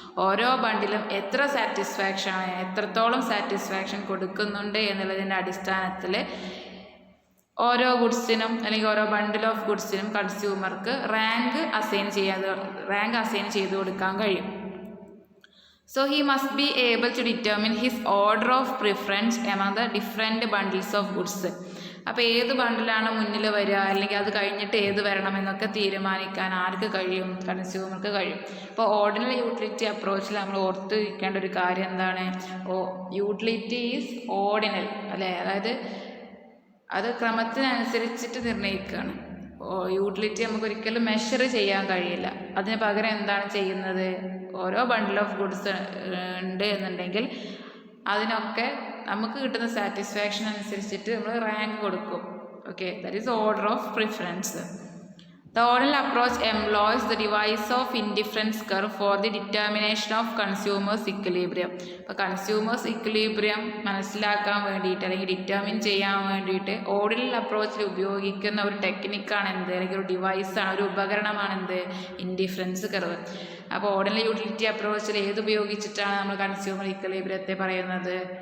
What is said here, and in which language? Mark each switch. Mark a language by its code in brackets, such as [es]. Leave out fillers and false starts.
[ml] ഓരോ ബണ്ടിലും എത്ര സാറ്റിസ്ഫാക്ഷനാണ്, എത്രത്തോളം സാറ്റിസ്ഫാക്ഷൻ കൊടുക്കുന്നുണ്ട് എന്നുള്ളതിൻ്റെ അടിസ്ഥാനത്തിൽ ഓരോ ഗുഡ്സിനും അല്ലെങ്കിൽ ഓരോ ബണ്ടിൽ ഓഫ് ഗുഡ്സിനും കൺസ്യൂമർക്ക് റാങ്ക് അസൈൻ ചെയ്ത് കൊടുക്കാൻ കഴിയും. [en] So he must be able to determine his order of preference among the different bundles of goods. [ml] അപ്പോൾ ഏത് ബണ്ടിലാണ് മുന്നിൽ വരിക, അല്ലെങ്കിൽ അത് കഴിഞ്ഞിട്ട് ഏത് വരണമെന്നൊക്കെ തീരുമാനിക്കാൻ ആർക്ക് കഴിയും? കൺസ്യൂമർക്ക് കഴിയും. ഇപ്പോൾ ഓർഡിനൽ യൂട്ടിലിറ്റി അപ്രോച്ചിൽ നമ്മൾ ഓർത്ത് വയ്ക്കേണ്ട ഒരു കാര്യം എന്താണ്? [en] utility is ordinal [ml] അല്ലേ. അതായത് അത് ക്രമത്തിനനുസരിച്ചിട്ട് നിർണ്ണയിക്കുകയാണ്. യൂട്ടിലിറ്റി നമുക്ക് ഒരിക്കലും മെഷർ ചെയ്യാൻ കഴിയില്ല. അതിന് പകരം എന്താണ് ചെയ്യുന്നത്? ഓരോ ബണ്ടിൽ ഓഫ് ഗുഡ്സ് ഉണ്ട് എന്നുണ്ടെങ്കിൽ അതിനൊക്കെ നമുക്ക് കിട്ടുന്ന സാറ്റിസ്ഫാക്ഷൻ അനുസരിച്ചിട്ട് നമ്മൾ റാങ്ക് കൊടുക്കും. [en] Okay, that is order of preference. The ordinal approach employs the device of indifference curve for the determination of consumers equilibrium. [ml] അപ്പോൾ കൺസ്യൂമേഴ്സ് ഇക്വിലിബ്രിയം മനസ്സിലാക്കാൻ വേണ്ടിയിട്ട് അല്ലെങ്കിൽ ഡിറ്റർമിൻ ചെയ്യാൻ വേണ്ടിയിട്ട് ഓർഡിനൽ അപ്രോച്ചിൽ ഉപയോഗിക്കുന്ന ഒരു ടെക്നിക്കാണ് എന്ത്, അല്ലെങ്കിൽ ഒരു ഡിവൈസാണ്, ഒരു ഉപകരണമാണ് എന്ത്? Indifference curve. അപ്പോൾ ഓർഡിനൽ യൂട്ടിലിറ്റി അപ്രോച്ചിൽ ഏത് ഉപയോഗിച്ചിട്ടാണ് നമ്മൾ കൺസ്യൂമർ ഇക്വിലിബ്രിയത്തെ പറയുന്നത്?